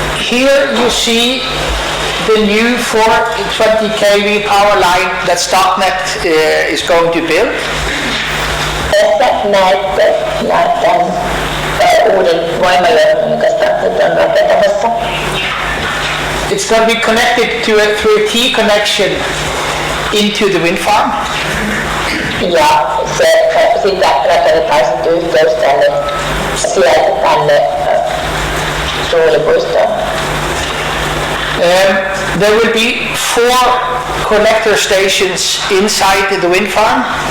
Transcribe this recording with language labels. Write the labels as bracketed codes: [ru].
[en] Here you see the new 420 kV power line that Statnett is going to build. [fi] Tässä näette tämän uuden voimajohdon, joka Statnett on rakentamassa. [en] It's going to be connected through a T connection into the wind farm. [fi] Ja sitä rakennetaan sitten yhteys sieltä tänne tuulipuistoon. [en] There will be 4 collector stations inside the wind farm.